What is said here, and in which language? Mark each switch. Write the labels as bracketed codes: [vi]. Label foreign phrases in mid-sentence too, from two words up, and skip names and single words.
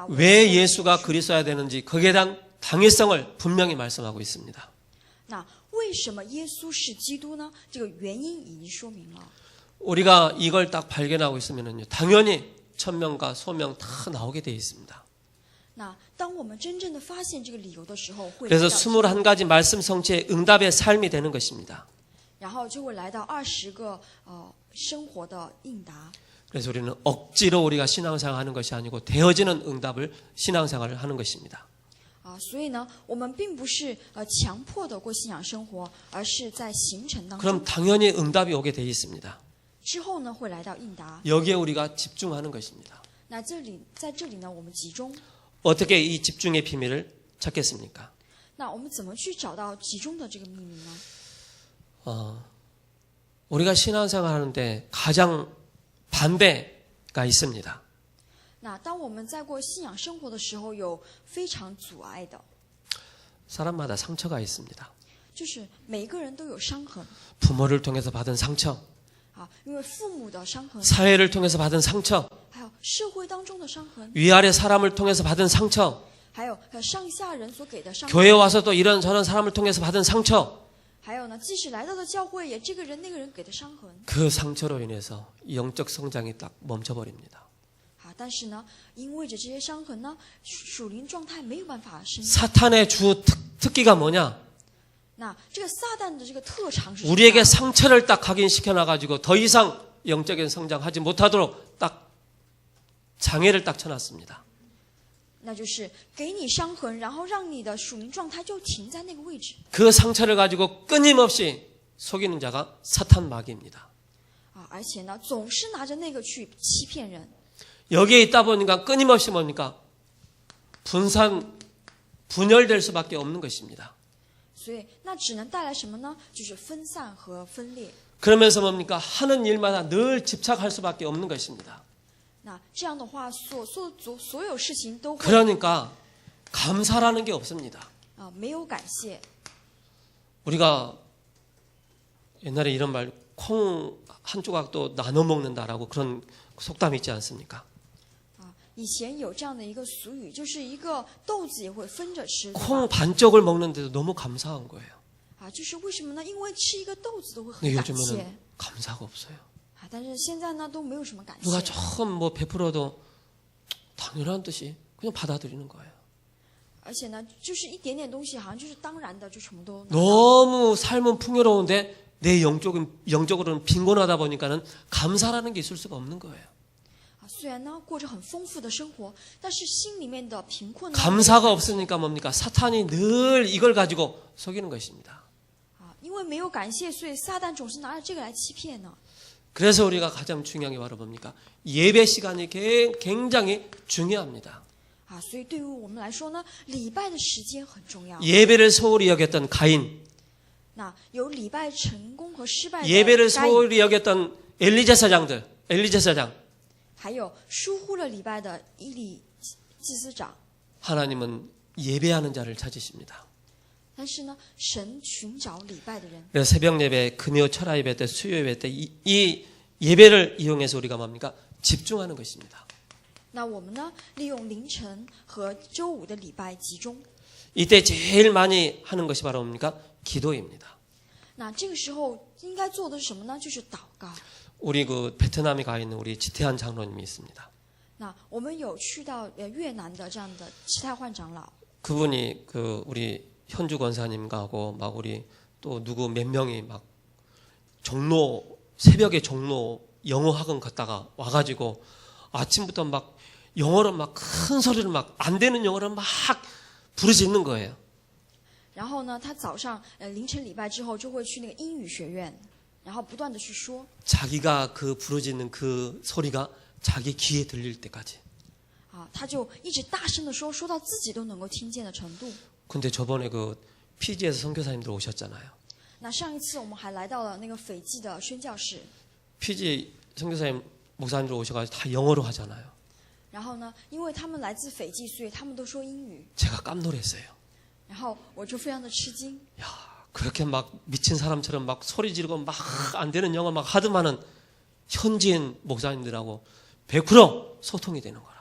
[ko] 왜 예수가 그리스도야 되는지 거기에 대한 당위성을 분명히 말씀하고 있습니다. [zh] 那为什么耶稣是基督呢？这个原因已经说明了。 [ko] 우리가 이걸 딱 발견하고 있으면요, 당연히 천명과 소명 다 나오게 되어 있습니다. [zh] 那当我们真正的发现这个理由的时候，会 [ko] 그래서 21가지 말씀 성취의 응답의 삶이 되는 것입니다. [zh] 然后就会来到20个生活的应答。 [ko] 그래서 우리는 억지로 우리가 신앙생활하는 것이 아니고 되어지는 응답을 신앙생활을 하는 것입니다. [zh] 所以呢，我们并不是强迫的过信仰生活，而是在行程当 [ko] 그럼 [zh] 中 [ko] 당연히 응답이 오게 되어 있습니다. [zh] 之后呢，会来到应答。 [ko] 여기에 우리가 집중하는 것입니다. [zh] 那在这里呢，我们集中。 [ko] 어떻게 이 집중의 비밀을 찾겠습니까? [zh] 那我们怎么去找到集中的这个秘密呢？ [ko] 우리가 신앙생활 하는데 가장 반대가 있습니다. [zh] 那当我们在过信仰生活的时候，有非常阻碍的， [ko] 사람마다 상처가 있습니다. [zh] 就是每个人都有伤痕 [ko] 부모를 통해서 받은 상처, [zh] 因为父母的伤痕， [ko] 사회를 통해서 받은 상처, [zh] 还有社会当中的伤痕， [ko] 위아래 사람을 통해서 받은 상처, [zh] 还有上下人所给的伤痕， [ko] 교회 와서 또 이런 저런 사람을 통해서 받은 상처, [zh] 还有呢，即使来到了教会，也这个人那个人给的伤痕 [ko] 그 상처로 인해서 영적 성장이 딱 멈춰버립니다. [zh] 但是呢，因为着这些伤痕呢，属灵状态没有办法生长。 [ko] 사탄의 주 특기가 뭐냐? [zh] 那这个撒旦的这个特长是什么呢？ [ko] 우리에게 상처를 딱 각인시켜 놔가지고 더 이상 영적인 성장하지 못하도록 딱 장애를 딱 쳐놨습니다. [zh] 那就是给你伤痕，然后让你的属灵状态就停在那个位置。 [ko] 그 상처를 가지고 끊임없이 속이는 자가 사탄 마귀입니다. [zh] 而且呢，总是拿着那个去欺骗人。 [ko] 여기에 있다 보니까 끊임없이 뭡니까? 분열될 수밖에 없는 것입니다. [zh] 所以那只能带来什么呢？就是分散和分裂。 [ko] 그러면서 뭡니까? 하는 일마다 늘 집착할 수밖에 없는 것입니다. [zh] 那这样的话，所有事情都会 [ko] 그러니까 감사라는 게 없습니다. [zh] 没有感谢。 [ko] 우리가 옛날에 이런 말, 콩 한 조각도 나눠 먹는다라고 그런 속담이 있지 않습니까? [zh] 以前有这样的一个俗语，就是一个豆子也会分着吃。 [ko] 콩 반쪽을 먹는데도 너무 감사한 거예요. [zh] 就是为什么呢？因为吃一个豆子都会很 [ko] 근데 [zh] 感谢。 [ko] 요즘에는 감사가 없어요. [zh] 但是现在呢，都没有什么感谢。 [ko] 누가 조금 뭐 베풀어도 당연한 듯이 그냥 받아들이는 거예요. [zh] 而且呢，就是一点点东西，好像就是当然的，就什么都拿到。 [ko] 너무 삶은 풍요로운데 내 영적으로는 빈곤하다 보니까는 감사라는 게 있을 수가 없는 거예요. [zh] 虽然呢过着很丰富的生活，但是心里面的贫困呢， [ko] 감사가 없으니까 뭡니까? 사탄이 늘 이걸 가지고 속이는 것입니다. [zh] 因为没有感谢，所以撒旦总是拿着这个来欺骗呢。 [ko] 그래서 우리가 가장 중요한 게 바로 뭡니까? 예배 시간이 굉장히 중요합니다. [zh] 所以对于我们来说呢，礼拜的时间很重要。 [ko] 예배를 소홀히 여겼던 가인, [zh] 那有礼拜成功和失败的 [ko] 예배를 [zh] 该隐， [ko] 소홀히 여겼던 엘리제사장, [zh] 还有疏忽了礼拜的以利祭司长， [ko] 하나님은 예배하는 자를 찾으십니다. [zh] 但是呢，神寻找礼拜的人。 [ko] 그래서 새벽 예배, 금요 철야 예배 때, 수요 예배 때 이 예배를 이용해서 우리가 뭡니까? 집중하는 것입니다. [zh] 那我们呢，利用凌晨和周五的礼拜集中。 [ko] 이때 제일 많이 하는 것이 바로 뭡니까? 기도입니다. [zh] 那这个时候应该做的是什么呢？就是祷告。 [ko] 우리 그 베트남에 가 있는 우리 지태한 장로님이 있습니다. [zh] 那我们有去到越南的这样的齐泰焕长老， [ko] 그분이 그 우리 현주 권사님하고 막 우리 또 누구 몇 명이 막 종로 새벽에 종로 영어 학원 갔다가 와가지고 아침부터 막 영어로 막 큰 소리를 막 안 되는 영어를 막 부르짖는 거예요. [zh] 然后呢，他早上凌晨礼拜之后就会去那个英语学院，然后不断的去说。 [ko] 자기가 그 부르짖는 그 소리가 자기 귀에 들릴 때까지. [zh] 啊，他就一直大声的说，说到自己都能够听见的程度。 [ko] 근데 저번에 그 피지에서 선교사님들 오셨잖아요. [zh] 那上一次我们还来到了那个斐济的宣教士， [ko] 피지 선교사님 목사님들 오셔가지고 다 영어로 하잖아요. [zh] 然后呢，因为他们来自斐济，所以他们都说英语。 [ko] 제가 깜놀했어요. [zh] 然后我就非常的吃惊， [ko] 야, 그렇게 막 미친 사람처럼 막 소리 지르고 막 안 되는 영어 막 하더만은 현지인 목사님들하고 100% 소통이 되는 거라.